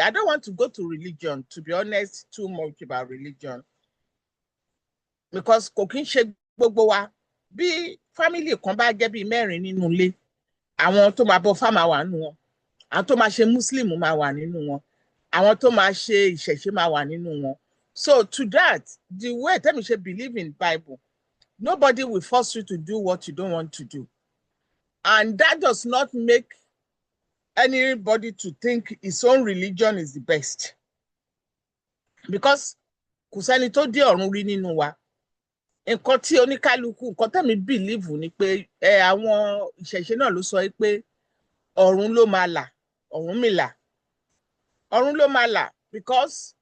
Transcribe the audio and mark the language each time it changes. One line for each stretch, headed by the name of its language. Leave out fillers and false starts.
English: I don't want to go to religion, to be honest, too much about religion.
Yoruba: Because kò kí ń ṣe gbogbo wa. Bí family kan bá jẹ́ bí mẹ́rin nínú ilé, àwọn tó máa bọ fámà wà nínú wọn, àwọn tó máa ṣe Muslim máa wà nínú wọn, àwọn tó máa ṣe ìṣẹ̀ṣe máa wà nínú wọn.
English: So to that, the way
Yoruba: tẹ́mi ṣe
English: believe in Bible, nobody will force you to do what you don't want to do. And that does not make anybody to think his own religion is the best.
Yoruba: Because kò sẹ́ni tó dé ọ̀run rí nínú wa. Nǹkan tí oníkálukú, nǹkan tẹ́mi believe ni pé àwọn ìṣẹ̀ṣe náà ló sọ pé ọ̀run ló máa là, Ọ̀rúnmìlà. Ọ̀run ló máa là, because